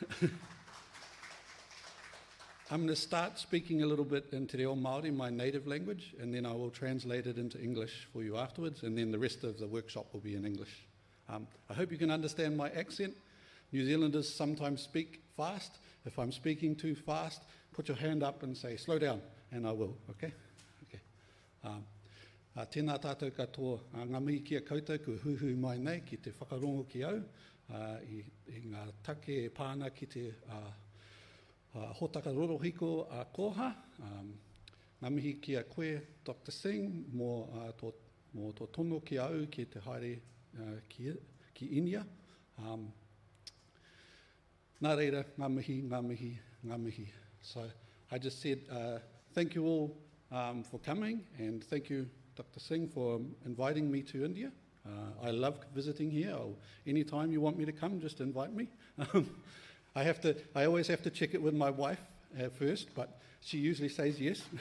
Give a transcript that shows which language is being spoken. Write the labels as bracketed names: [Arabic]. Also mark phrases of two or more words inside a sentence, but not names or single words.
[English] I'm going to start speaking a little bit in Te Reo Māori, my native language, and then I will translate it into English for you afterwards, and then the rest of the workshop will be in English. I hope you can understand my accent. New Zealanders sometimes speak fast. If I'm speaking too fast, put your hand up and say, slow down, and I will, okay? Okay. [Māori] Tēnā tātou katoa, ngā mihi kia koutou, ku huhu mai nei ki te whakarongo ki au, i ngā take pāna ki te hotaka rorohiko koha. Ngā mihi kia koe, Dr. Singh, mō tō tono ki au ki te haere ki India. Nā reira, ngā mihi, ngā mihi, ngā mihi. [English] So I just said thank you all for coming, and thank you, Dr. Singh, for inviting me to India. I love visiting here. Anytime you want me to come, just invite me. I always have to check it with my wife at first, but she usually says yes.